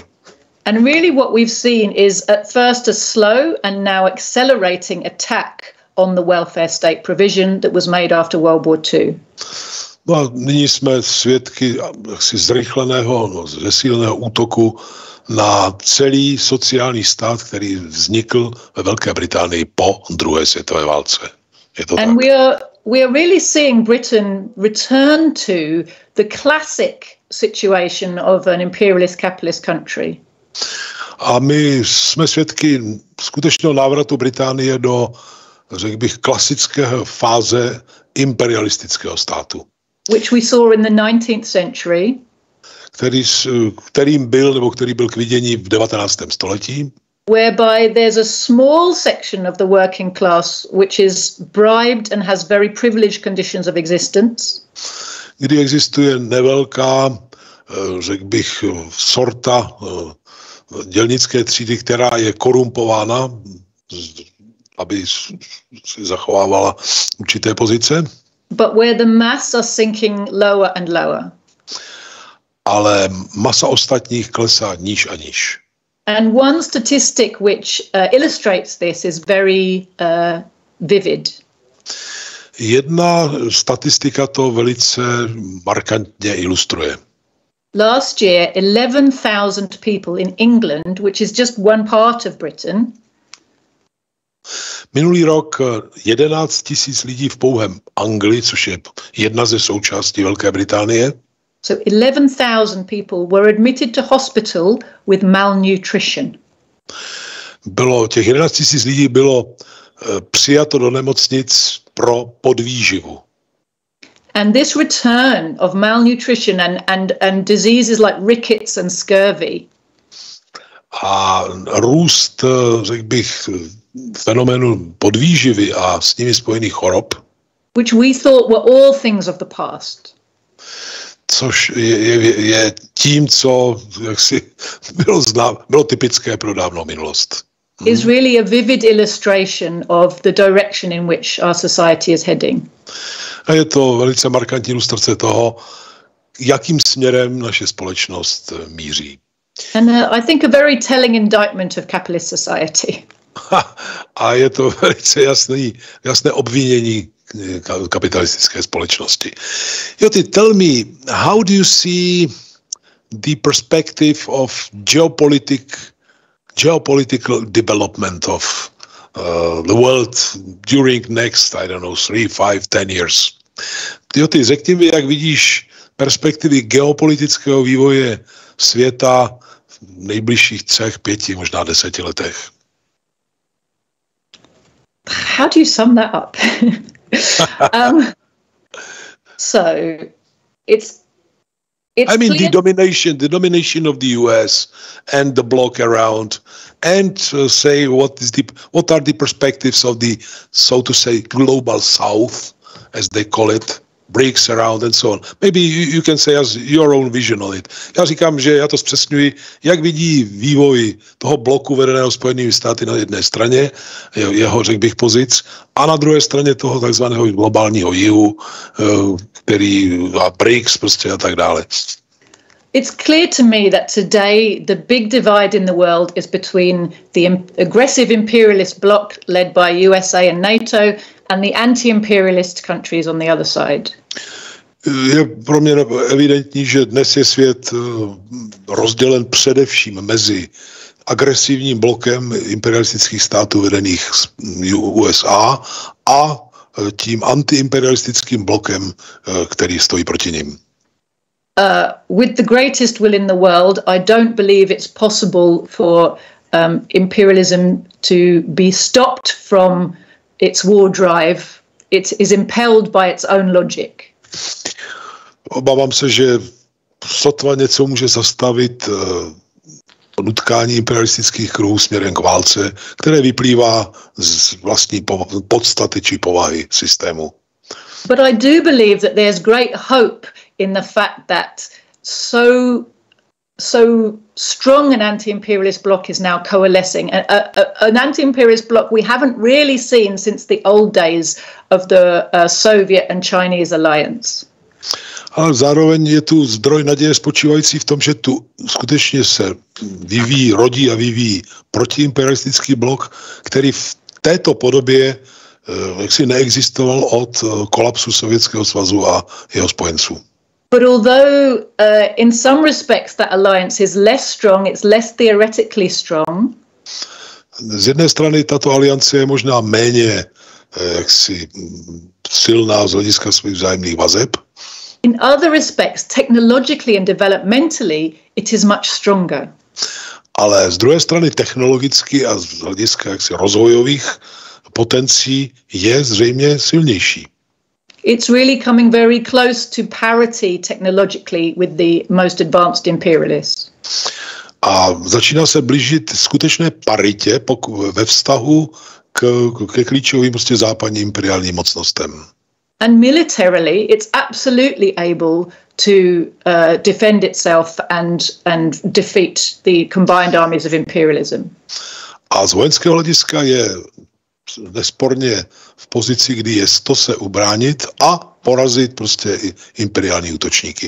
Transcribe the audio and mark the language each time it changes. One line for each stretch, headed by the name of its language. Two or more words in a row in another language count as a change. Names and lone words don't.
English: And really what we've seen is at first a slow and now accelerating attack on the welfare state provision that was made after World War II.
Czech: No a nyní jsme svědky zrychleného, zesíleného útoku na celý sociální stát, který vznikl ve Velké Británii po druhé světové válce. Je to and tak?
English: We are really seeing Britain return to the classic situation of an imperialist capitalist country.
Czech: A my jsme svědky skutečného návratu Británie do, řekl bych, klasické fáze imperialistického státu.
English: Which we saw in the 19th century.
Czech: Který byl k vidění v 19. století.
English: Whereby there's a small section of the working class which is bribed and has very privileged conditions of existence.
Czech: Kdy existuje nevelká, řekl bych, sorta dělnické třídy, která je korumpována, aby si zachovávala určité pozice.
English: But where the mass are sinking lower and lower.
Czech: Ale masa ostatních klesá níž a níž.
English: And one statistic which illustrates this is very vivid.
Czech: Jedna statistika to velice markantně ilustruje.
English: Last year, 11,000 people in England, which is just one part of Britain.
Czech: Minulý rok 11 000 lidí v pouhém Anglii, což je jedna ze součástí Velké Británie.
English: So 11,000 people were admitted to hospital with malnutrition.
Czech: Těch 11 000 lidí bylo přijato do nemocnic pro podvýživu.
English: And this return of malnutrition and diseases like rickets and scurvy.
Czech: a růst, řekl bych, fenoménu podvýživy a s nimi spojených chorob,
English: which we thought were all things of the past.
Czech: Což je tím, co jaksi bylo typické pro dávnou minulost.
English: Is really a vivid illustration of the direction in which our society is heading.
Czech: A je to velice markantní ilustrace toho, jakým směrem naše společnost míří.
English: And I think a very telling indictment of capitalist society.
Czech: A je to velice jasné obvinění kapitalistické společnosti.
English: Joti, tell me, how do you see the perspective of geopolitical development of the world during next, I don't know, 3, 5, 10 years?
Czech: Joti, řekni mi, jak vidíš perspektivy geopolitického vývoje světa v nejbližších 3, 5, možná 10 letech.
English: How do you sum that up? So it's I mean the domination of the US and the bloc around, and say what are the perspectives of the, so to say, global South, as they call it, breaks around and so on. Maybe you can say as your own vision on it.
Czech: Já říkám, že já to zpřesňuji, jak vidí vývoj toho bloku vedeného Spojenými státy na jedné straně, jeho, řekl bych, pozic, a na druhé straně toho takzvaného globálního jihu, který a BRICS prostě a tak dále.
English: It's clear to me that today the big divide in the world is between the aggressive imperialist bloc led by USA and NATO and the anti-imperialist countries on the other side.
Czech: Je pro mě evidentní, že dnes je svět rozdělen především mezi agresivním blokem imperialistických států vedených z USA a tím antiimperialistickým blokem, který stojí proti nim.
English: With the greatest will in the world, I don't believe it's possible for imperialism to be stopped from its war drive. It is impelled by its own logic.
Czech: Obávám se, že sotva něco může zastavit nutkání imperialistických kruhů směrem k válce, které vyplývá z vlastní podstaty či povahy systému.
English: But I do believe that there's great hope in the fact that so strong an anti-imperialist bloc is now coalescing. An anti-imperialist bloc we haven't really seen since the old days of the Soviet and Chinese alliance.
Czech: Ale zároveň je tu zdroj naděje spočívající v tom, že tu skutečně se rodí a vyvíjí protiimperialistický blok, který v této podobě jaksi neexistoval od kolapsu Sovětského svazu a jeho spojenců.
English: But although in some respects that alliance is less strong, it's less theoretically strong.
Czech: Z jedné strany tato aliance je možná méně jaksi silná z hlediska svých vzájemných vazeb.
English: In other respects, technologically and developmentally, it is much stronger.
Czech: Ale z druhé strany technologicky a z hlediska jaksi rozvojových potencí je zřejmě silnější.
English: It's really coming very close to parity technologically with the most advanced imperialists.
Czech: A začíná se blížit skutečné paritě ve vztahu ke klíčovým prostě západním imperiálním mocnostem.
English: And militarily, it's absolutely able to defend itself and defeat the combined armies of imperialism.
Czech: A z vojenského hlediska je nesporně v pozici, kdy je to se ubránit a porazit prostě i imperiální útočníky.